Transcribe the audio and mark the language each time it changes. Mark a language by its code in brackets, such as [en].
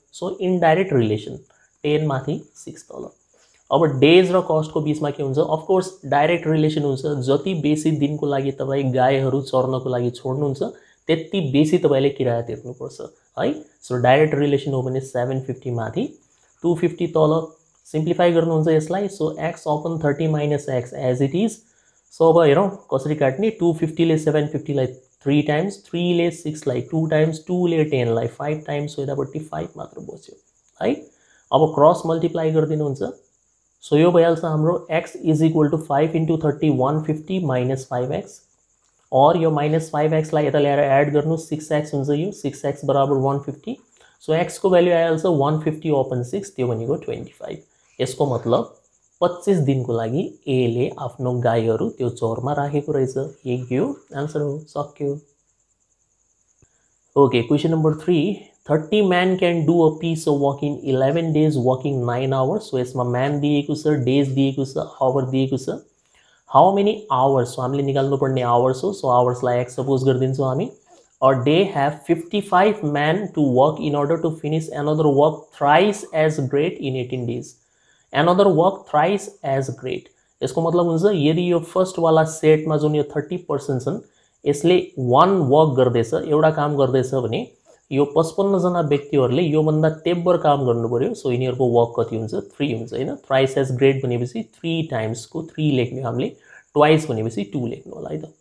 [ne] So indirect relation 10 माथि 6 तल। अब डेज र कस्ट को बीचमा के हुन्छ, अफ कोर्स डाइरेक्ट रिलेसन हुन्छ। जति बेसी दिनको लागि तपाई गाईहरू चर्नको लागि छोड्नुहुन्छ त्यति बेसी तपाईले किराया तिर्नुपर्छ है। सो डाइरेक्ट रिलेसन हो भने 750 माथि 250 तल। सिम्प्लिफाई गर्नुहुन्छ यसलाई। So x upon 30 minus x as it is. So अब हेरौं कसरी काट्ने। 250 ले 750 लाई 3 टाइम्स, 3 ले 6 लाई 2 टाइम्स, 2 ले 10 लाई 5 टाइम्स, सो यतापट्टि 5 मात्र बच्यो है। अब क्रस मल्टिप्लाई गरिदिनुहुन्छ। सो यो भइहाल्छ हाम्रो x is equal to 5 into 30 150 minus 5x, और यो माइनस 5x लाई यता ल्याएर एड गर्नु 6x हुन्छ। यो 6x बराबर 150। सो x को भ्यालु आइहाल्छ 150 अपन 6, त्यो भनेको 25। यसको मतलब 25 दिनको लागि ए ले आफ्नो गाईहरू त्यो चौरमा राखेको रहेछ। यही हो आन्सर हो, सक्यो। Okay, question number 3। [en] 30 man can do a piece of work in 11 days working 9 hours. [ne] So यसमा man दिएको छ, [en] days दिएको छ, hour दिएको छ। How many hours, [ne] सो हामीले निकाल्नुपर्ने आवर्स हो, सो आवर्सलाई एक्स सपोज गरिदिन्छौँ हामी. [en] A day have 55 men to work in order to finish another work thrice as great in 18 days. another work thrice as great. [ne] यसको मतलब हुन्छ यदि यो फर्स्ट वाला सेटमा जुन यो 30% छन् यसले वान वर्क गर्दैछ, एउटा काम गर्दैछ भने यो 55 जना व्यक्तिहरूले योभन्दा तेब्बर काम गर्नु पर्यो. सो यिनीहरूको वर्क कति हुन्छ? 3 हुन्छ हैन. [en] thrice as great [ne] भनेपछि 3 टाइम्सको 3 लेख्ने हामीले, ट्वाइस भनेपछि 2 लेख्नु होला है त.